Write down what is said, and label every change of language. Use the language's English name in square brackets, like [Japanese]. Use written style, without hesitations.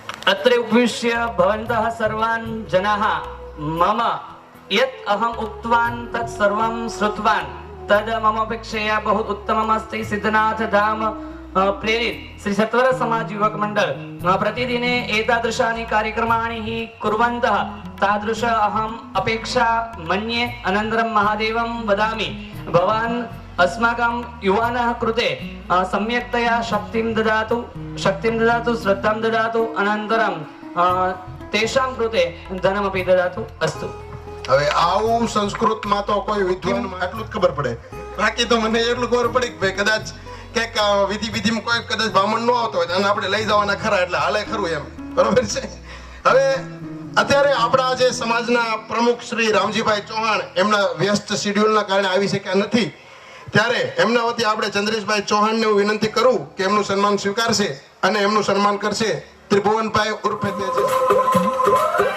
[Sanskrit] અત્રે ઉપવિશ્ય ભવन्तઃ સર્વાન જનાઃ મમ यत् अहम उक्तवान् तत् सर्वं श्रुतवान् तद मम अपेक्षया बहु उत्तममस्ति। सिद्धनाथ धाम प्रेरित श्री सत्वर समाज युवक मंडल प्रतिदिने एतादृशानि कार्यक्रमाणि हि कुर्वन्तः तादृश अहम् अपेक्षा मन्ये। अनन्तरं महादेवं वदामि, भवान् अस्माकं युवानः कृते सम्यक्तया शक्तिं ददातु, श्रद्धां ददातु, अनन्तरं तेषां कृते धनमपि ददातु। अस्तु। [Gujarati] હવે આવું સંસ્કૃતમાં તો કોઈ વિદ્વાન આટલું જ ખબર પડે, બાકી તો મને એટલું ખબર પડી કે ભાઈ કદાચ કંઈક વિધિમાં કોઈ કદાચ બ્રાહ્મણ ન આવતો હોય અને આપણે લઈ જવાના ખરા એટલે હાલે ખરું એમ, બરોબર છે। હવે અત્યારે આપણા જે સમાજના પ્રમુખ શ્રી રામજીભાઈ ચૌહાણ એમના વ્યસ્ત શેડ્યુલના કારણે આવી શક્યા નથી, ત્યારે એમના વતી આપણે ચંદ્રેશભાઈ ચૌહાણને હું વિનંતી કરું કે એમનું સન્માન સ્વીકારશે અને એમનું સન્માન કરશે ત્રિભુવનભાઈ ઉર્ફે તેજસ।